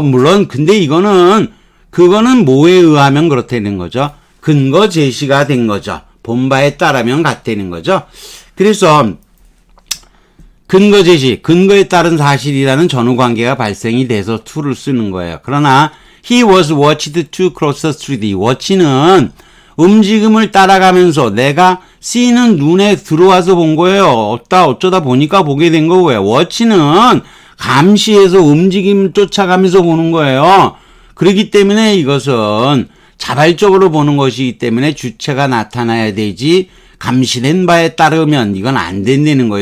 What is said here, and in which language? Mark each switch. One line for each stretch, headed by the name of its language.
Korean: 물론 근데 그거는 뭐에 의하면 그렇다는 거죠. 근거 제시가 된 거죠. 본 바에 따르면 같다는 거죠. 그래서 근거 제시, 근거에 따른 사실이라는 전후 관계가 발생이 돼서 to를 쓰는 거예요. 그러나
English: he was watched to cross the street.
Korean: watch는 움직임을 따라가면서 내가 see는 눈에 들어와서 본 거예요. 어쩌다 보니까 보게 된 거고요. watch는 감시해서 움직임을 쫓아가면서 보는 거예요. 그렇기 때문에 이것은 자발적으로 보는 것이기 때문에 주체가 나타나야 되지 감시된 바에 따르면 이건 안 된다는 거예요.